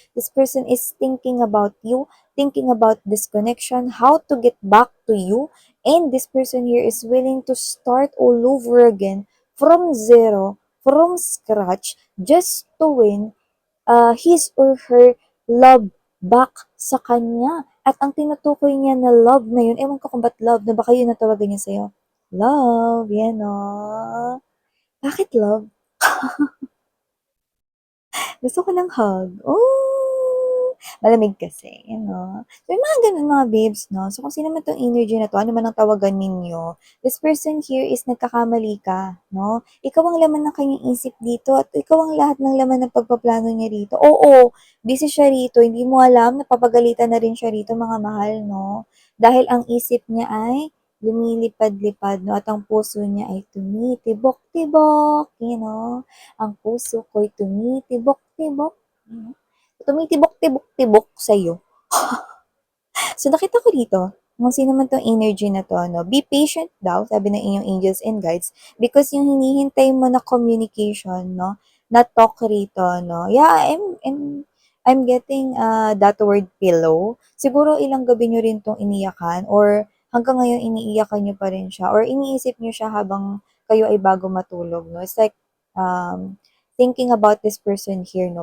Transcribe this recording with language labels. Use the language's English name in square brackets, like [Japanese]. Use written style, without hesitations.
[English] This person is thinking about you, thinking about this connection, how to get back to you. And this person here is willing to start all over again from zero, from scratch, just to win his or her love back [Filipino] sa kanya. At ang tinutukoy niya na love na yun, ewan ko kung ba't love, na baka yun natawagan niya sa'yo. Love, yan o. Bakit love? Gusto ko ng hug. Oh! Malamig kasi, you know. So, yung mga ganun mga babes, no? So, kung sino man tong energy na to, ano man ang tawagan ninyo, [English] this person here is [Filipino] nagkakamali ka, no? Ikaw ang laman ng kanyang isip dito at ikaw ang lahat ng laman ng pagpaplano niya rito. Oo, busy siya rito. Hindi mo alam, napapagalitan na rin siya rito, mga mahal, no? Dahil ang isip niya ay lumilipad-lipad, no? At ang puso niya ay tumitibok-tibok, you know? Ang puso ko'y tumitibok-tibok, tumitibok-tibok-tibok sa'yo. So, nakita ko dito, kung sino man tong energy na to, no? [English] Be patient [Filipino] daw, sabi ng inyong angels and guides, because yung hinihintay mo na communication, no? Na talk rito, no? [English] Yeah, I'm getting that word pillow. [Filipino] Siguro ilang gabi nyo rin tong iniyakan or hanggang ngayon iniiyakan nyo pa rin siya or iniisip nyo siya habang kayo ay bago matulog, no? [English] It's like, thinking about this person here, no?